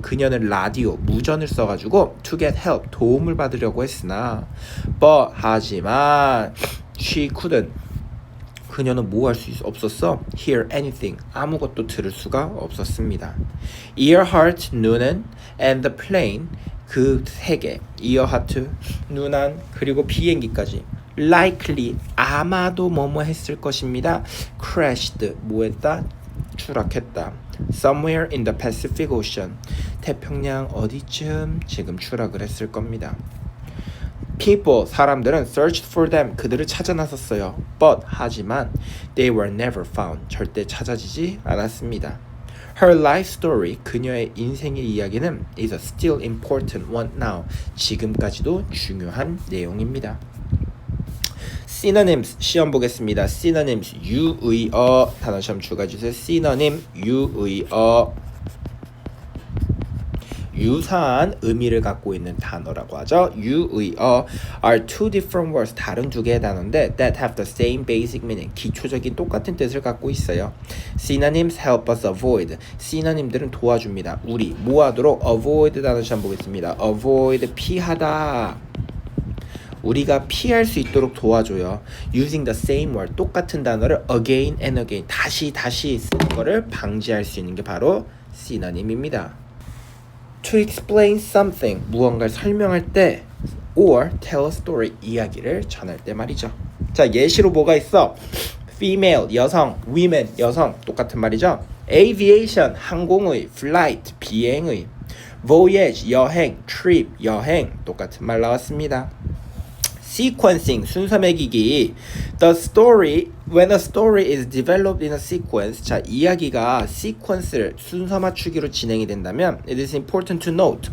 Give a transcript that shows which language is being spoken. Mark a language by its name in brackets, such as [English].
[Korean] 그녀는 라디오, 무전을 써가지고 [English] to get help, [Korean] 도움을 받으려고 했으나 [English] But [Korean] 하지만 [English] she couldn't. [Korean] 그녀는 뭐 할 수 없었어? [English] Hear anything. [Korean] 아무것도 들을 수가 없었습니다. [English] Earhart, Noonan, and the plane. [Korean] 그 세 개. Earhart, Noonan, 그리고 비행기까지. [English] Likely. [Korean] 아마도 뭐뭐 했을 것입니다. [English] Crashed. [Korean] 뭐 했다? 추락했다. [English] Somewhere in the Pacific Ocean. [Korean] 태평양 어디쯤 지금 추락을 했을 겁니다. [English] People, [Korean] 사람들은 [English] searched for them, [Korean] 그들을 찾아 나섰어요. [English] But, [Korean] 하지만 [English] they were never found, [Korean] 절대 찾아지지 않았습니다. [English] Her life story, [Korean] 그녀의 인생의 이야기는 [English] is a still important one now, [Korean] 지금까지도 중요한 내용입니다. Synonyms, 시험 보겠습니다. Synonyms, 유의어, 단어 시험 추가주세요. Synonym, 유의어. 유사한 의미를 갖고 있는 단어라고 하죠. [English] 유의어 are two different words. [Korean] 다른 두 개의 단어인데 [English] that have the same basic meaning. [Korean] 기초적인 똑같은 뜻을 갖고 있어요. [English] Synonyms help us avoid. [Korean] 시노님들은 도와줍니다. 우리 뭐 하도록? avoid 단어 시험 보겠습니다. avoid 피하다. 우리가 피할 수 있도록 도와줘요. [English] Using the same word. [Korean] 똑같은 단어를 [English] again and again. [Korean] 다시 쓰는 거를 방지할 수 있는 게 바로 synonym입니다. [English] To explain something, [Korean] 무언가를 설명할 때 [English] or tell a story, [Korean] 이야기를 전할 때 말이죠. 자, 예시로 뭐가 있어? Female, 여성, women, 여성, 똑같은 말이죠. Aviation, 항공의, flight, 비행의, voyage, 여행, trip, 여행, 똑같은 말 나왔습니다. Sequencing, 순서 매기기. [English] The story, when a story is developed in a sequence. [Korean] 자, 이야기가 시퀀스를 순서 맞추기로 진행이 된다면 [English] it is important to note.